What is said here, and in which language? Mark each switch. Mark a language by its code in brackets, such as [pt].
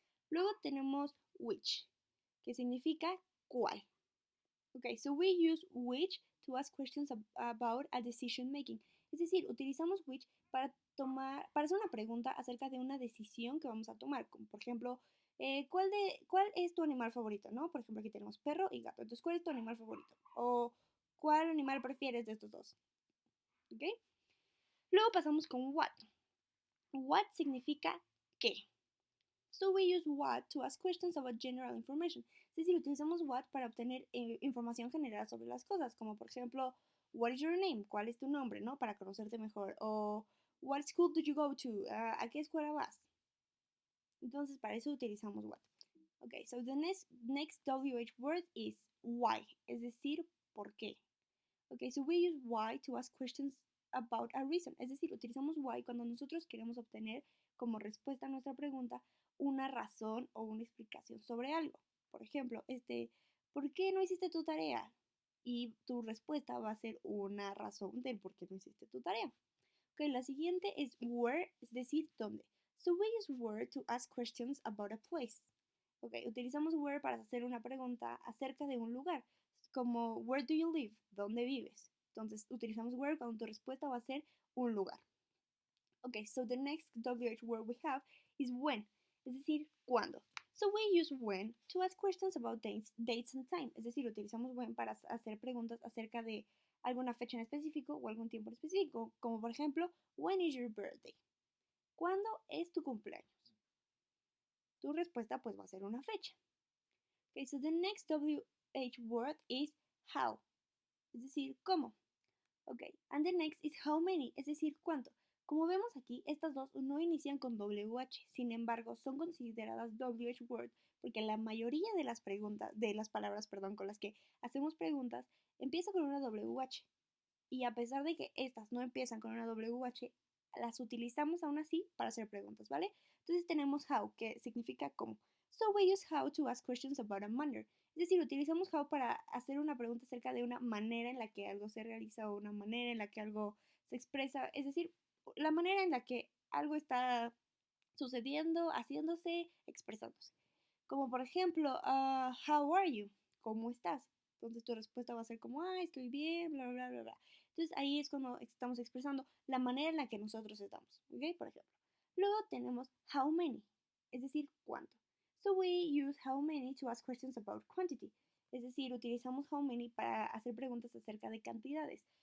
[es] Luego tenemos which, que significa cuál. [en] Okay, so we use which to ask questions about a decision making. [es] Es decir, utilizamos which para hacer una pregunta acerca de una decisión que vamos a tomar, como por ejemplo, ¿cuál es tu animal favorito? ¿No? Por ejemplo, aquí tenemos perro y gato. Entonces, ¿cuál es tu animal favorito? O ¿cuál animal prefieres de estos dos? ¿Ok? Luego pasamos con what. What significa qué. [en] So we use what to ask questions about general information. [es] Es decir, utilizamos what para obtener información general sobre las cosas, como por ejemplo, [en] what is your name? [es] ¿Cuál es tu nombre? ¿No? Para conocerte mejor. [en] O what school do you go to? [es] ¿A qué escuela vas? Entonces, para eso utilizamos [en] what. Okay, so the next WH word is why, [es] es decir, ¿por qué? [en] Okay, so we use why to ask questions about a reason. [es] Es decir, utilizamos why cuando nosotros queremos obtener como respuesta a nuestra pregunta una razón o una explicación sobre algo. Por ejemplo, ¿por qué no hiciste tu tarea? Y tu respuesta va a ser una razón del por qué no hiciste tu tarea. Ok, la siguiente es where, es decir, dónde. [en] So we use where to ask questions about a place. [es] Ok, utilizamos where para hacer una pregunta acerca de un lugar, como [en] where do you live? [es] ¿Dónde vives? Entonces utilizamos where cuando tu respuesta va a ser un lugar. [en] Okay, so the next WH word we have is when, [es] es decir, cuándo. [en] So we use when to ask questions about dates and time. [es] Es decir, utilizamos when para hacer preguntas acerca de alguna fecha en específico o algún tiempo en específico, como por ejemplo, [en] when is your birthday? [es] ¿Cuándo es tu cumpleaños? Tu respuesta pues va a ser una fecha. [en] Okay, so the next WH word is how, [es] es decir, cómo. [en] Okay, and the next is how many, [es] es decir, cuánto. Como vemos aquí, estas dos no inician con WH, sin embargo, son consideradas WH word porque la mayoría de las palabras, con las que hacemos preguntas, empieza con una WH. Y a pesar de que estas no empiezan con una WH, las utilizamos aún así para hacer preguntas, ¿vale? Entonces tenemos how, que significa cómo. [en] So we use how to ask questions about a manner. [es] Es decir, utilizamos how para hacer una pregunta acerca de una manera en la que algo se realiza o una manera en la que algo se expresa. Es decir, la manera en la que algo está sucediendo, haciéndose, expresándose. Como por ejemplo, [en] how are you? [es] ¿Cómo estás? Entonces tu respuesta va a ser como, estoy bien, bla, bla, bla, bla. Entonces ahí es cuando estamos expresando la manera en la que nosotros estamos, ¿ok? Por ejemplo. Luego tenemos how many, es decir, cuánto. [en] So we use how many to ask questions about quantity. [es] Es decir, utilizamos how many para hacer preguntas acerca de cantidades.